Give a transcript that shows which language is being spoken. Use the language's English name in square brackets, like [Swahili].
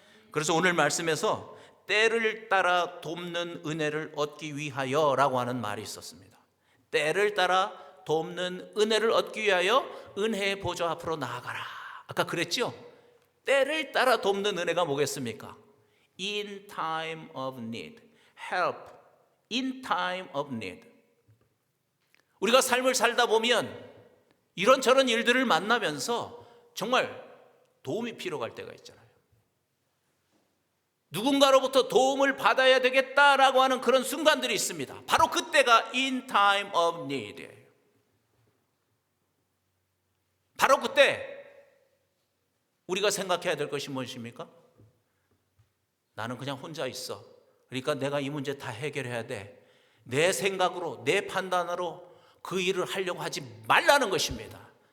[Korean] 그래서 오늘 말씀에서 때를 따라 돕는 은혜를 얻기 위하여 라고 하는 말이 있었습니다. 때를 따라 돕는 은혜를 얻기 위하여 은혜의 보좌 앞으로 나아가라. 아까 그랬죠? 때를 따라 돕는 은혜가 뭐겠습니까? [English] In time of need, help in time of need. [Korean] 우리가 삶을 살다 보면 이런저런 일들을 만나면서 정말 도움이 필요할 때가 있잖아요. 누군가로부터 도움을 받아야 되겠다라고 하는 그런 순간들이 있습니다. 바로 그때가 [English] in time of need [Korean] 예요. 바로 그때 우리가 생각해야 될 것이 무엇입니까? 나는 그냥 혼자 있어. 그러니까 내가 이 문제 다 해결해야 돼. 내 생각으로, 내 판단으로 그 일을 하려고 하지 말라는 것입니다.